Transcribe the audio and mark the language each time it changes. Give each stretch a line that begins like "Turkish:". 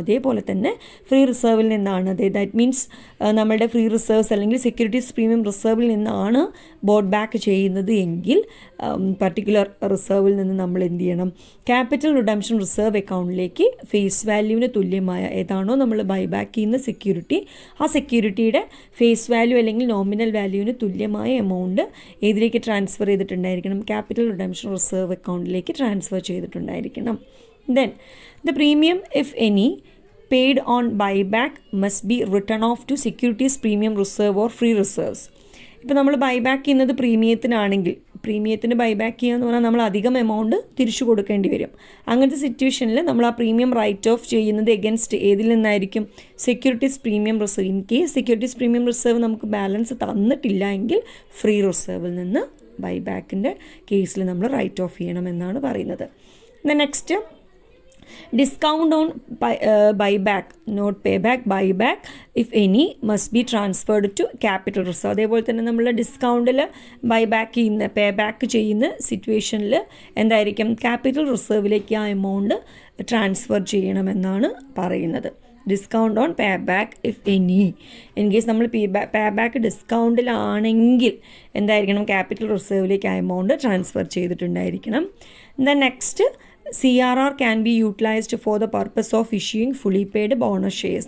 Malayalam: അതേപോലെ തന്നെ ഫ്രീ റിസർവിൽ നിന്നാണ്, ദാറ്റ് മീൻസ് നമ്മളുടെ ഫ്രീ റിസർവ്സ് അല്ലെങ്കിൽ സെക്യൂരിറ്റീസ് പ്രീമിയം റിസർവിൽ നിന്നാണ് ബോട്ട് ബാക്ക് ചെയ്യുന്നത് എങ്കിൽ പർട്ടിക്കുലർ റിസർവിൽ നിന്ന് നമ്മൾ എന്ത് ചെയ്യണം, ക്യാപിറ്റൽ റിഡംഷൻ റിസർവ് അക്കൗണ്ടിലേക്ക് ഫേസ് വാല്യൂവിന് തുല്യമായ ഏതാണോ നമ്മൾ ബൈബാക്ക് ചെയ്യുന്ന സെക്യൂരിറ്റി, ആ സെക്യൂരിറ്റിയുടെ ഫേസ് വാല്യൂ അല്ലെങ്കിൽ നോമിനൽ വാല്യൂവിന് തുല്യമായ amount ഏതിലേക്ക് transfer ചെയ്തിട്ടുണ്ടായിരിക്കണം? Capital redemption reserve അക്കൗണ്ടിലേക്ക് transfer ചെയ്തിട്ടുണ്ടായിരിക്കണം.
English: Then the premium if any paid on buyback must be written off to securities premium reserve or free reserves.
Malayalam: ഇപ്പോൾ നമ്മൾ ബൈബാക്ക് ചെയ്യുന്നത് പ്രീമിയത്തിനാണെങ്കിൽ, പ്രീമിയത്തിന് buyback ചെയ്യുക എന്ന് പറഞ്ഞാൽ നമ്മൾ അധികം എമൗണ്ട് തിരിച്ചു കൊടുക്കേണ്ടി വരും. അങ്ങനത്തെ സിറ്റുവേഷനിൽ നമ്മൾ ആ പ്രീമിയം റൈറ്റ് ഓഫ് ചെയ്യുന്നത് എഗൻസ്റ്റ് ഏതിൽ നിന്നായിരിക്കും? Securities premium reserve. In case securities premium reserve നമുക്ക് ബാലൻസ് തന്നിട്ടില്ല എങ്കിൽ ഫ്രീ റിസർവിൽ നിന്ന് ബൈബാക്കിൻ്റെ കേസിൽ നമ്മൾ റൈറ്റ് ഓഫ് ചെയ്യണമെന്നാണ് പറയുന്നത്.
English: Next discount on buyback, not payback, buyback if any must be transferred to capital reserve.
Malayalam: അതേപോലെ തന്നെ നമ്മൾ ഡിസ്കൗണ്ടിൽ ബൈബാക്ക് ചെയ്യുന്ന പേബാക്ക് ചെയ്യുന്ന സിറ്റുവേഷനിൽ എന്തായിരിക്കും? ക്യാപിറ്റൽ റിസർവിലേക്ക് ആ എമൗണ്ട് ട്രാൻസ്ഫർ ചെയ്യണമെന്നാണ് പറയുന്നത്.
English: Discount on pay back if any. In case
Malayalam: നമ്മൾ
English: pay back
Malayalam: ഡിസ്കൗണ്ടിലാണെങ്കിൽ എന്തായിരിക്കണം? ക്യാപിറ്റൽ റിസർവിലേക്ക് ആ amount transfer ചെയ്തിട്ടുണ്ടായിരിക്കണം.
English: Then next CRR can be utilized for the purpose of issuing fully paid bonus shares.